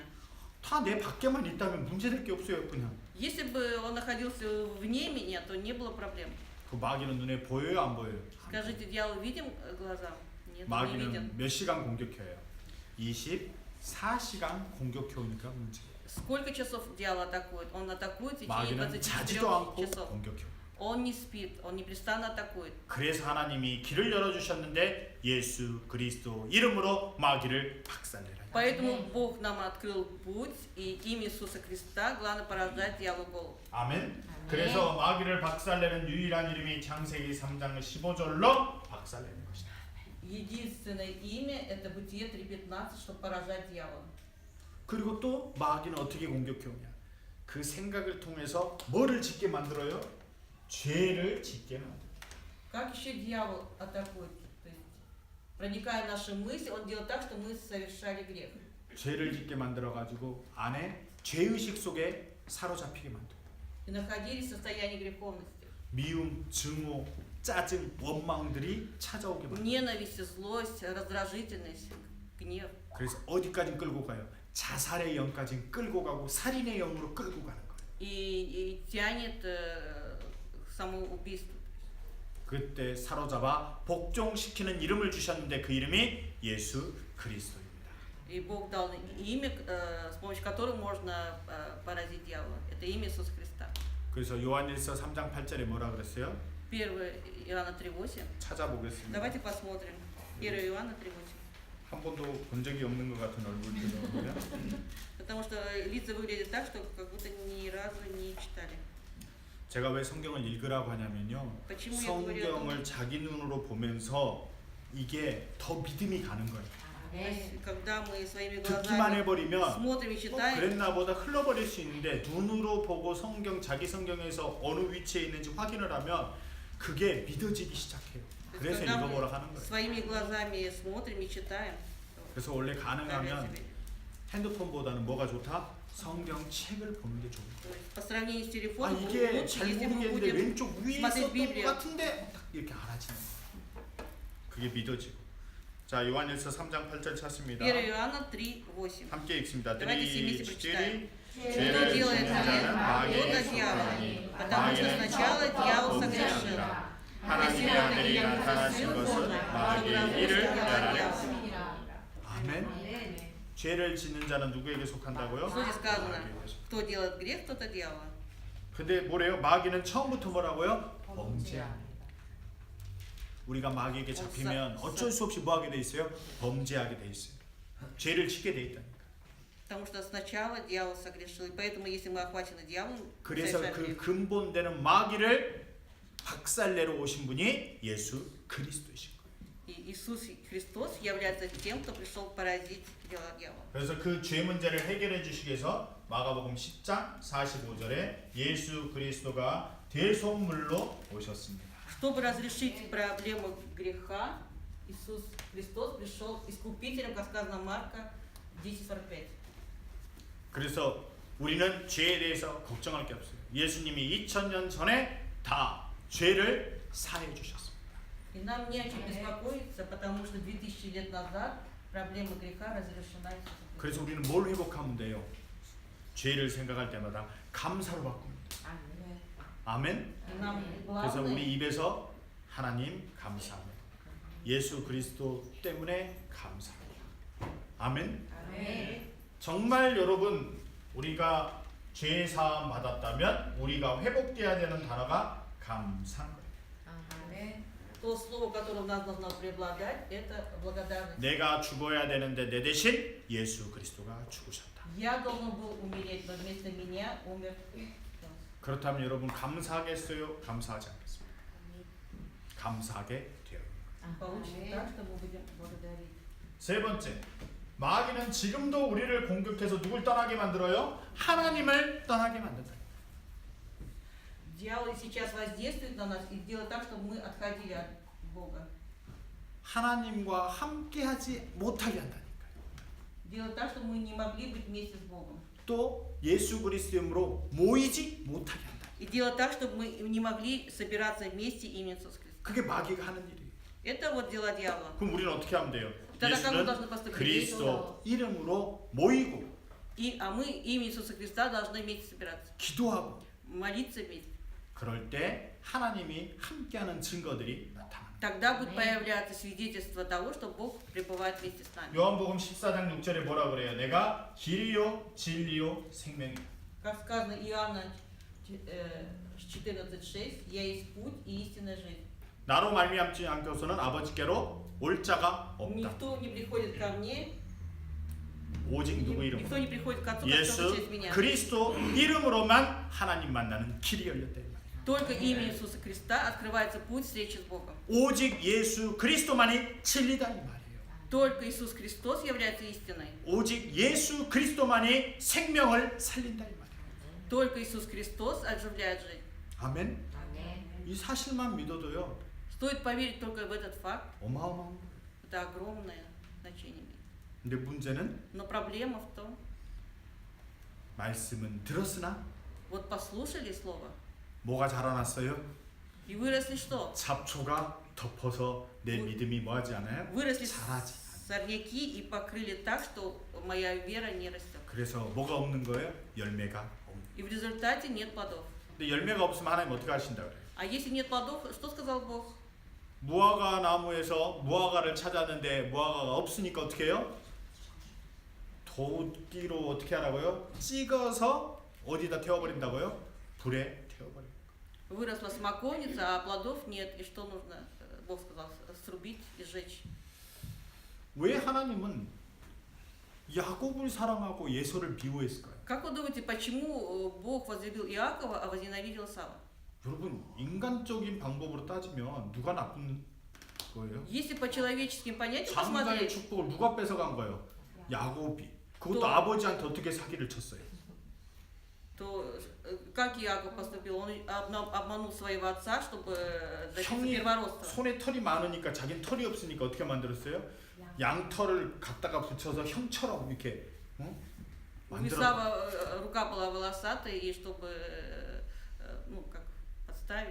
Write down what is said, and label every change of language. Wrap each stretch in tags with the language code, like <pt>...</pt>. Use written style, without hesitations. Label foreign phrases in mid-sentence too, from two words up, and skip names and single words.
<ko>다 내 밖에만 있다면 문제될 게 없어요, 그냥.</ko> <ru>Если бы он находился вне меня, то не было проблем.</ru> <ko>그 마귀는 눈에 보여요, 안 보여요?</ko> <ru>Скажите, дьявол видим глазам? Нет, он не</ru> <ko>마귀는</ko> <ru>виден.</ru> <ko>몇 시간 공격해요? 24시간 공격해 오니까 문제.</ko> <ru>Сколько часов дьявол атакует? Он атакует в течение</ru> <ko>마귀는 24 자지도 않고</ko> <ru>часов.</ru> <ko>공격해.</ko> <ru>Он не спит, он непрестанно атакует.</ru> <ko>그래서 하나님이 길을 열어 주셨는데 예수 그리스도 이름으로 마귀를 박살내라.</ko> <ru>Поэтому Бог нам открыл путь, и имя Иисуса Христа главное поражает дьяволу голову.</ru> <ko>아멘. 그래서 마귀를 박살내는 유일한 이름이 창세기 3장 15절로 박살내는 것이다.</ko> <ru>Единственное имя это Бытие 3:15, чтобы поражать дьявола.</ru> <ko>그리고 또 마귀는 어떻게 공격해 오냐? 그 생각을 통해서 뭐를 짓게 만들어요? 죄를 짓게 만들어요.</ko> <ru>Как еще дьявол атакует? То есть, проникая в наши мысли, он делает так, что мы совершали грех.</ru> <ko>죄를 짓게 만들어 가지고 안에 죄의식 속에 사로잡히게 만들어요.</ko> <ru>И находились в состоянии греховности.</ru> <ko>미움, 증오, 짜증, 원망들이 찾아오게 만들어요.</ko> <ru>Ненависть, злость, раздражительность, гнев.</ru> <ko>그래서 어디까지 끌고 가요? 자살의 영까지 끌고 가고 살인의 영으로 끌고 가는 거예요.</ko> <ru>И тянет к самоубийству.</ru> <ko>그때 사로잡아 복종시키는 이름을 주셨는데 그 이름이 예수 그리스도입니다.</ko> <ru>И Бог дал имя, с помощью которого можно поразить дьявола. Это имя Иисуса Христа.</ru> <ko>그래서 요한일서 3장 8절에 뭐라 그랬어요?</ko> <ru>1 Иоанна 3:8.</ru> <ko>찾아보겠습니다.</ko> <ru>Давайте посмотрим. 1 Иоанна 3:8.</ru> <ko>한 번도 본 적이 없는 것 같은 얼굴들이거든요.</ko> <ru>Потому что лица выглядят так, что как будто ни разу не читали.</ru> <ko>제가 왜 성경을 읽으라고 하냐면요.</ko> <ru>Почему я говорю о том,</ru> <ko>성경을 자기 눈으로 보면서 이게 더 믿음이 가는 거예요.</ko> <ru>То есть, когда мы своими</ru> <ko>듣기만</ko> <ru>глазами</ru> <ko>해버리면</ko> <ru>смотрим и читаем,</ru> <ko>그랬나 보다 흘러버릴 수 있는데 눈으로 보고 성경 자기 성경에서 어느 위치에 있는지 확인을 하면 그게 믿어지기 시작해요.</ko> <ru>то есть,</ru> <ko>그래서</ko> <ru>когда</ru> <ko>읽어보라</ko> <ru>мы</ru> <ko>하는 거예요.</ko> <ru>своими глазами смотрим и читаем,</ru> <ko>그래서 원래</ko> <ru>то</ru> <ko>가능하면 핸드폰보다는 뭐가 좋다? 성경 책을 보는 게 좋아요.</ko> <ru>есть, по сравнению с</ru> <ko>아</ko> <ru>телефоном,</ru> <ko>이게</ko> <ru>лучше,</ru> <ko>잘</ko> <ru>если мы</ru> <ko>모르겠는데</ko> <ru>будем</ru> <ko>왼쪽 위에</ko> <ru>смотреть</ru> <ko>있었던 것</ko> <ru>Библию.</ru> <ko>같은데 딱 이렇게 알아지는 거예요. 그게 믿어지고. 자 요한일서 3장 8절 찾습니다.</ko> <ru>1 Иоанна 3:8.</ru> <ko>함께 읽습니다.</ko> <ru>Давайте все 3, вместе 4, прочитаем. Кто</ru> <ko>죄를</ko> <ru>делает</ru> <ko>짓는 자는</ko> <ru>это?</ru> <ko>마귀의</ko> <ru>Это дьявол.</ru> <ko>소망이</ko> <ru>Потому что сначала дьявол согрешил.</ru> <ko>하나님의 아들이 나타나신 것은 마귀의 일을</ko> <ru>сделал</ru> <ko>멸하려.</ko> <ru>дьявол.</ru> <ko>아멘. 죄를 짓는 자는 누구에게 속한다고요?</ko> <ru>Что здесь сказано?</ru> <ko>마귀에게 속. Кто делает грех, тот и дьявол. 근데 뭐래요? 마귀는 처음부터 뭐라고요? 범죄합니다. 우리가 마귀에게 잡히면 어쩔 수 없이 뭐하게 돼 있어요? 범죄하게 돼 있어요. 죄를 짓게 돼 있다니까.</ko> <ru>Потому что сначала дьявол согрешил. И поэтому, если мы охвачены дьяволом,</ru> <ko>그래서</ko> <ru>совершаем</ru> <ko>그</ko> <ru>грех.</ru> <ko>근본되는 마귀를 박살내러 오신 분이 예수 그리스도이신 거예요.</ko> <ru>И Иисус Христос является тем, кто пришел поразить дела дьявола.</ru> <ko>그래서 그 죄 문제를 해결해 주시기 위해서 마가복음 10장 45절에 예수 그리스도가 대속물로 오셨습니다.</ko> <ru>Чтобы разрешить проблему греха, Иисус Христос пришел искупителем, как сказано Марка 10:45.</ru> <ko>그래서 우리는 죄에 대해서 걱정할 게 없어요. 예수님이 2000년 전에 다 죄를 사해 주셨습니다.</ko> <ru>И нам не о чем беспокоиться, потому что 2000 лет назад проблема греха разрешена Иисусом.</ru> <ko>그래서 우리는 뭘 회복하면 돼요? 죄를 생각할 때마다 감사로 바꿉니다. 아멘.</ko> <ru>И нам</ru> <ko>그래서</ko> <ru>главное</ru> <ko>우리 입에서 하나님 감사합니다. 예수 그리스도 때문에 감사합니다. 아멘. 정말 여러분 우리가 죄 사함 받았다면 우리가 회복돼야 되는 단어가 감사인 거예요.</ko> <ru>то слово, которое у нас должно преобладать, это благодарность.</ru> <ko>내가 죽어야 되는데 내 대신 예수 그리스도가 죽으셨다.</ko> <ru>Я должен был умереть, но вместо меня умер Христос.</ru> <ko>그렇다면 여러분 감사하겠어요? 감사하지 않겠습니까? 감사하게 되어요.</ko> <ru>Получится так, что мы будем благодарить.</ru> <ko>세 번째, 마귀는 지금도 우리를 공격해서 누굴 떠나게 만들어요? 하나님을 떠나게 만든다.</ko> <ru>Дьявол сейчас воздействует на нас и делает так, чтобы мы отходили от Бога.</ru> <ko>하나님과 함께하지 못하게 한다니까요.</ko> <ru>Делает так, чтобы мы не могли быть вместе с Богом.</ru> <ko>또 예수 그리스도 이름으로 모이지 못하게 한다.</ko> <ru>И делает так, чтобы мы не могли собираться вместе имени Иисуса Христа.</ru> <ko>그게 마귀가 하는 일이에요.</ko> <ru>Это вот дела дьявола.</ru> <ko>그럼 우리는 어떻게 하면 돼요?</ko> <ru>тогда как мы должны</ru> <ko>예수는</ko> <ru>поступить?</ru> <ko>그리스도 이름으로 모이고</ko> <ru>А мы имя Иисуса Христа должны вместе собираться,</ru> <ko>기도하고</ko> <ru>молиться вместе.</ru> <ko>그럴 때 하나님이 함께하는 증거들이 나타납니다.</ko> <ru>Тогда будет появляться свидетельство того, что Бог пребывает вместе с нами.</ru> <ko>요한복음 14장 6절에 뭐라 그래요? 내가 길이요 진리요 생명이다.</ko> <ru>Как сказано Иоанна 14:6, я есть путь и истинная жизнь.</ru> <ko>나로 말미암지 않고서는 아버지께로 올 자가 없다.</ko> <ru>Никто не приходит ко мне,</ru> <ko>오직 누구 이름으로?</ko> <ru>никто не приходит к Отцу, как только</ru> <ko>예수</ko> <ru>через меня.</ru> <ko>그리스도 이름으로만 하나님 만나는 길이 열렸다.</ko> <ru>Только имя Иисуса Христа открывается путь встречи с Богом.</ru> <ko>오직 예수 그리스도만이 진리다 이 말이에요.</ko> <ru>Только Иисус Христос является истиной.</ru> <ko>오직 예수 그리스도만이 생명을 살린다 이 말이에요.</ko> <ru>Только Иисус Христос оживляет жизнь.</ru> <ko>아멘. 이 사실만 믿어도요.</ko> <ru>Стоит поверить только в этот факт.</ru> <ko>어마어마한 거예요.</ko> <ru>Это огромное значение имеет.</ru> <ko>근데 문제는</ko> <ru>Но проблема в том,</ru> <ko>말씀은 들었으나</ko> <ru>вот послушали слово</ru> <ko>뭐가 자라났어요?</ko> <ru>и выросли что?</ru> <ko>잡초가 덮어서 내 믿음이 뭐하지 않아요?</ko> <ru>Выросли</ru> <ko>자라지.</ko> <ru>сорняки и покрыли так, что моя вера не растет.</ru> <ko>그래서 뭐가 없는 거예요? 열매가 없는.</ko> <ru>И в результате нет плодов.</ru> <ko>근데 열매가 없으면 하나님 어떻게 하신다 그래요?</ko> <ru>А если нет плодов, что сказал Бог?</ru> <ko>무화과 나무에서 무화과를 찾았는데 무화과가 없으니까 어떻게 해요? 도끼로 어떻게 하라고요? 찍어서 어디다 태워버린다고요? 불에 태워버려.</ko> <ru>Выросла смоковница, а плодов нет. И что нужно? Бог сказал, срубить и сжечь.</ru> <ko>왜 하나님은 야곱을 사랑하고 예서를 미워했을까요?</ko> <ru>Как вы думаете, почему Бог возлюбил Иакова, а возненавидел Сава?</ru> <ko>여러분 인간적인 방법으로 따지면 누가 나쁜 거예요?</ko> <ru>Если по человеческим понятиям</ru> <ko>장가의</ko> <ru>посмотреть,</ru> <ko>축복을 누가 뺏어간 거예요? 야곱이. 그것도 또- 아버지한테 어떻게 사기를 쳤어요?</ko> <ru>то как Иаков поступил? Он обманул своего отца, чтобы добиться</ru> <ko>형이</ko> <ru>первородства.</ru> <ko>손에 털이 많으니까 자기는 털이 없으니까 어떻게 만들었어요? 양털을 갖다가 붙여서 형처럼 이렇게</ko> <ru>У</ru> <ko>만들어.</ko> <ru>Исава рука была волосатая, и чтобы ну, как подставить.</ru>